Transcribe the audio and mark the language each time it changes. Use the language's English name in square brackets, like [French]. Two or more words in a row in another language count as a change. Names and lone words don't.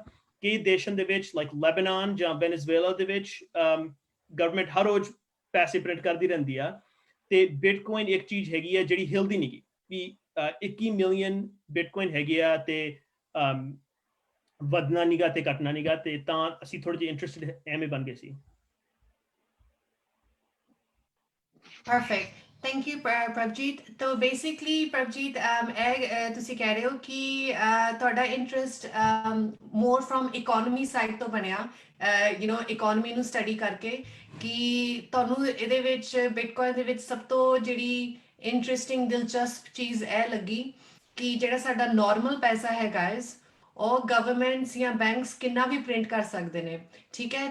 [Punjabi] ਕਈ ਦੇਸ਼ਾਂ ਦੇ ਵਿੱਚ ਲਾਈਕ ਲੈਬਨਾਨ ਜਾਂ ਵੈਨੇਜ਼ੁਏਲਾ ਦੇ ਵਿੱਚ ਗਵਰਨਮੈਂਟ ਹਰ ਰੋਜ਼ ਪੈਸੇ ਪ੍ਰਿੰਟ ਕਰਦੀ ਰਹਿੰਦੀ ਆ। ਤੇ ਬਿਟਕੋਇਨ ਇੱਕ ਚੀਜ਼ ਹੈਗੀ ਆ ਜਿਹੜੀ ਹਿਲਦੀ ਨਹੀਂ ਗੀ ਵੀ 21 ਮਿਲੀਅਨ ਬਿਟਕੋਇਨ ਹੈਗੇ ਆ ਤੇ ਵਧਣਾ ਨੀਗਾ ਤੇ ਘਟਣਾ ਨੀਗਾ। ਤੇ ਤਾਂ ਅਸੀਂ ਥੋੜੇ ਜਿਹੇ ਇੰਟਰਸਟਿਡ ਐਵੇਂ ਬਣ ਗਏ ਸੀ। [English] Perfect. Thank you, Prabjeet. So basically, [Punjabi] Prabjeet, ਤੁਸੀਂ ਕਹਿ ਰਹੇ ਹੋ ਕਿ ਤੁਹਾਡਾ ਇੰਟਰਸਟ [English] more from economy side [Punjabi] ਤੋਂ ਬਣਿਆ, economy ਨੂੰ study ਕਰਕੇ, ਕਿ ਤੁਹਾਨੂੰ ਇਹਦੇ ਵਿੱਚ ਬਿਟਕੋਇਨ ਦੇ ਵਿੱਚ ਸਭ ਤੋਂ ਜਿਹੜੀ ਇੰਟਰਸਟਿੰਗ ਦਿਲਚਸਪ ਚੀਜ਼ ਇਹ ਲੱਗੀ ਕਿ ਜਿਹੜਾ ਸਾਡਾ ਨਾਰਮਲ ਪੈਸਾ ਹੈ ਗਾਇਜ਼, ਉਹ ਗਵਰਨਮੈਂਟਸ ਜਾਂ ਬੈਂਕਸ ਕਿੰਨਾ ਵੀ ਪ੍ਰਿੰਟ ਕਰ ਸਕਦੇ ਨੇ, ਠੀਕ ਹੈ।